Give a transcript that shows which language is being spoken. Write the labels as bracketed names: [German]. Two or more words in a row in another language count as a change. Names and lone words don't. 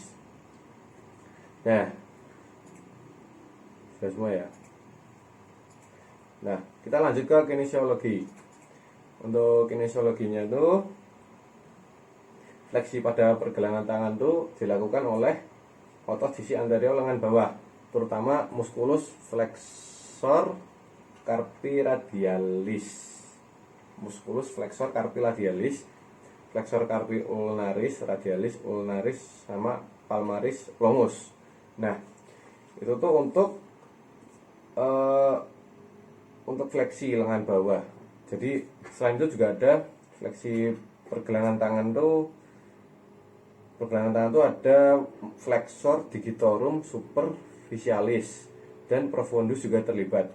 [Indonesian] Nah, sudah semua ya. Nah, kita lanjut ke kinesiologi. Untuk kinesiologinya itu, fleksi pada pergelangan tangan itu dilakukan oleh otot sisi anterior lengan bawah, terutama [Latin] musculus flexor carpi radialis. Musculus flexor carpi radialis, flexor carpi ulnaris, radialis, ulnaris, sama palmaris longus. [Indonesian] Nah, itu tuh untuk fleksi lengan bawah. Jadi selain itu juga ada fleksi pergelangan tangan tuh. Pergelangan tangan itu ada [Latin] flexor digitorum superficialis [Indonesian] dan profundus juga terlibat.